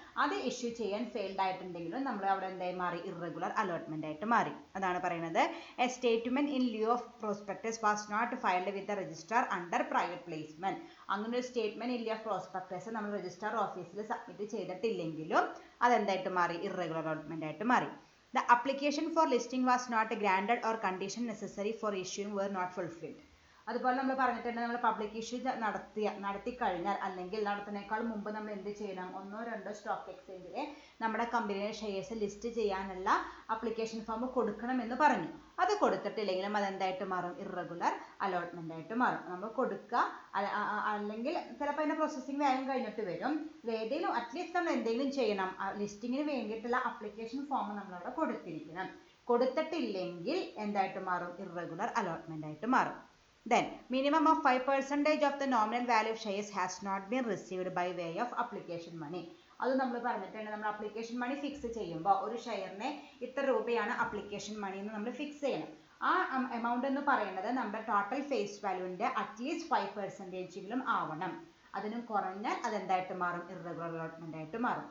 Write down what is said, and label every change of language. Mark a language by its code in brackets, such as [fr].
[ml] അത് ഇഷ്യൂ ചെയ്യാൻ ഫെയിൽഡ് ആയിട്ടുണ്ടെങ്കിലും നമ്മൾ അവിടെ എന്തായി മാറി, ഇറഗുലർ അലോട്ട്മെന്റ് ആയിട്ട് മാറി. അതാണ് പറയുന്നത്, [en] A statement in lieu of prospectus was not filed with the registrar under private placement. [ml] അങ്ങനെ ഒരു statement in lieu of prospectus നമ്മൾ രജിസ്ട്രാർ ഓഫീസിൽ സബ്മിറ്റ് ചെയ്തിട്ടില്ലെങ്കിലും അതെന്തായിട്ട് മാറി, ഇറഗുലർ അലോട്ട്മെന്റ് ആയിട്ട് മാറി. [en] The application for listing was not granted or condition necessary for issuing were not fulfilled. [ml] അതുപോലെ നമ്മൾ പറഞ്ഞിട്ടുണ്ട് നമ്മൾ പബ്ലിക് ഇഷ്യൂ നടത്തി കഴിഞ്ഞാൽ അല്ലെങ്കിൽ നടത്തുന്നതിനേക്കാൾ മുമ്പ് നമ്മൾ എന്ത് ചെയ്യണം, 1 or 2 സ്റ്റോക്ക് എക്സ്ചേഞ്ചിലെ നമ്മുടെ കമ്പനിയുടെ ഷെയർസ് ലിസ്റ്റ് ചെയ്യാനുള്ള അപ്ലിക്കേഷൻ ഫോം കൊടുക്കണമെന്ന് പറഞ്ഞു. അത് കൊടുത്തിട്ടില്ലെങ്കിലും അതെന്തായിട്ട് മാറും, ഇറഗുലർ അലോട്ട്മെന്റ് ആയിട്ട് മാറും. നമ്മൾ കൊടുക്കുക അല്ലെങ്കിൽ ചിലപ്പോൾ അതിന്റെ പ്രോസസ്സിംഗ് വേഗം കഴിഞ്ഞിട്ട് വരും. ഏതെങ്കിലും അറ്റ്ലീസ്റ്റ് നമ്മൾ എന്തെങ്കിലും ചെയ്യണം, ലിസ്റ്റിങ്ങിന് വേണ്ടിയിട്ടുള്ള അപ്ലിക്കേഷൻ ഫോം നമ്മളവിടെ കൊടുത്തിരിക്കണം. കൊടുത്തിട്ടില്ലെങ്കിൽ എന്തായിട്ട് മാറും, ഇറഗുലർ അലോട്ട്മെന്റ് ആയിട്ട് മാറും. [en] Then minimum of 5% of the nominal value of shares has not been received by way of application money. [ml] അത് നമ്മൾ പറഞ്ഞിട്ടുണ്ട്. നമ്മൾ അപ്ലിക്കേഷൻ മണി ഫിക്സ് ചെയ്യുമ്പോൾ ഒരു ഷെയറിന് ഇത്ര രൂപയാണ് അപ്ലിക്കേഷൻ മണി എന്ന് നമ്മൾ ഫിക്സ് ചെയ്യണം. ആ എമൗണ്ട് എന്ന് പറയുന്നത് നമ്മുടെ ടോട്ടൽ ഫേസ് വാല്യൂവിന്റെ അറ്റ്ലീസ്റ്റ് 5% ആവണം. അതിനും കുറഞ്ഞാൽ അതെന്തായിട്ട് മാറും, ഇറഗുലർ അലോട്ട്മെന്റ് ആയിട്ട് മാറും.